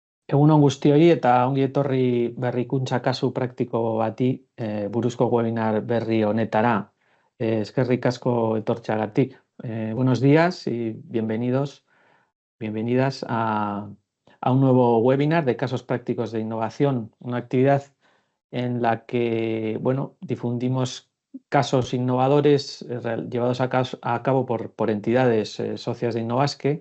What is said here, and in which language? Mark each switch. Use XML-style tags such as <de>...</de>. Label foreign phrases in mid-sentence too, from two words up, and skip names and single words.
<eu>Egun on guztioi eta ongi etorri berrikuntza kasu praktiko bati buruzko webinar berri honetara. Eskerrik asko etortzeagatik.</eu> <es>Buenos días y bienvenidas a un nuevo webinar de casos prácticos de innovación, una actividad en la que difundimos casos innovadores llevados a cabo por entidades socias de Innovasque.</es>